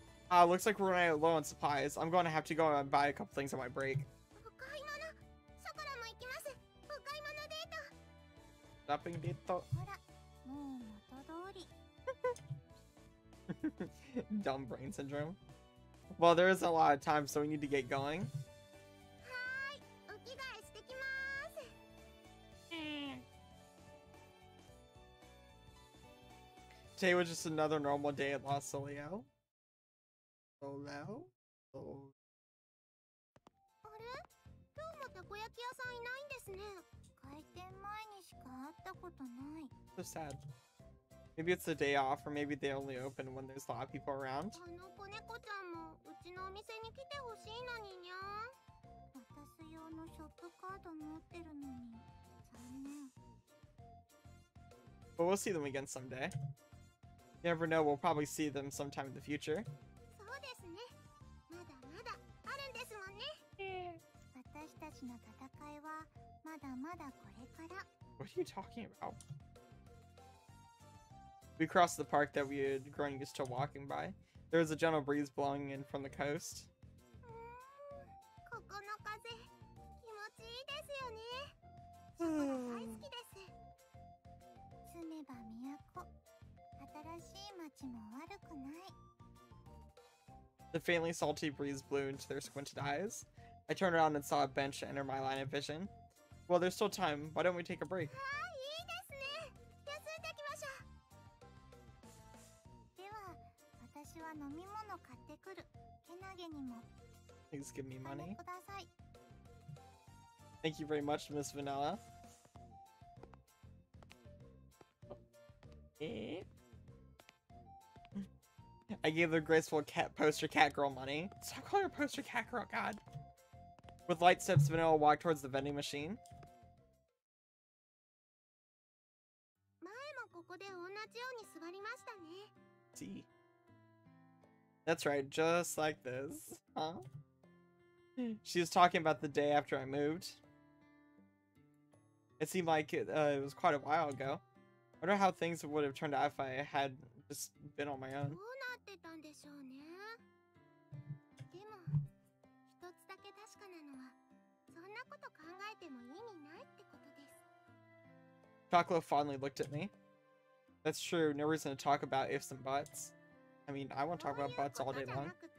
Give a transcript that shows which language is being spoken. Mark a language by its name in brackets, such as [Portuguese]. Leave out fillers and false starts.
[English] Looks like we're running low on supplies. I'm going to have to go and buy a couple things on my break. [Japanese] お買い物。ショコラも行きます。お買い物デート。 [English] Shopping date. [Japanese] ほら、もう元通り。 [English] Dumb brain syndrome. Well, there isn't a lot of time, so we need to get going. [Japanese] はーい、お着替えしてきます。 [English] Today was just another normal day at Los Soleo. Soleo? Oh. [Japanese] あれ、今日もたこ焼き屋さんいないんですね。開店前にしか会ったことない。 [English] So sad. Maybe it's the day off, or maybe they only open when there's a lot of people around. [Japanese] あの子猫ちゃんもうちのお店に来てほしいのににゃー。渡す用のショップカード持ってるのに残念。 [English] But we'll see them again someday. You never know, we'll probably see them sometime in the future. [Japanese] そうですね。まだまだあるんですもんね。私たちの戦いはまだまだこれから。 [English] What are you talking about? We crossed the park that we had grown used to walking by. There was a gentle breeze blowing in from the coast. [Japanese] ここの風気持ちいいですよね。ショコラ大好きです。住めば都。新しい街も悪くない。 [English] The faintly salty breeze blew into their squinted eyes. I turned around and saw a bench enter my line of vision. Well, there's still time. Why don't we take a break? [Japanese] ああ、いいですね。休んできましょう。では、私は飲み物買ってくる。けなげにも。 [English] Please give me [Japanese] お金 [English] money. [Japanese] ください。 [English] Thank you very much, Miss Vanilla. I gave the graceful cat poster cat girl money. Stop calling her poster cat girl, God. With light steps, Vanilla walked towards the vending machine. [Japanese] 前もここで同じように座りましたね。 [English] See. That's right, just like this. Huh? She was talking about the day after I moved. It seemed like it was quite a while ago. I wonder how things would have turned out if I had just been on my [Japanese] どう [English] own. [Japanese] なってたんでしょうね。でも、一つだけ確かなのは、そんなこと考えても意味ないってことです。 [English] Chocolate fondly looked at me. That's true, no reason to talk about ifs and buts. I mean, I want to talk about butts all day long.